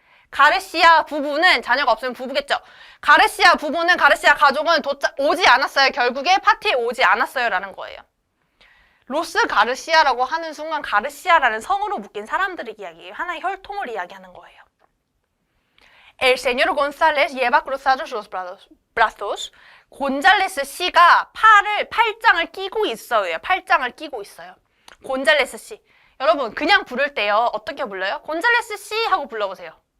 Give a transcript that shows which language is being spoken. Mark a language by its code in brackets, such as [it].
[ko] 가르시아 부부는 자녀가 없으면 부부겠죠. 가르시아 가족은 오지 않았어요. 결국에 파티에 오지 않았어요. 라는 거예요. 로스 가르시아라고 하는 순간 가르시아라는 성으로 묶인 사람들의 이야기예요. 하나의 혈통을 이야기하는 거예요. [es] El señor González lleva cruzados los brazos. [ko] 곤잘레스 씨가 팔짱을 끼고 있어요. 팔짱을 끼고 있어요. 곤잘레스 씨. 여러분 그냥 부를 때요. 어떻게 불러요? 곤잘레스 씨 하고 불러보세요.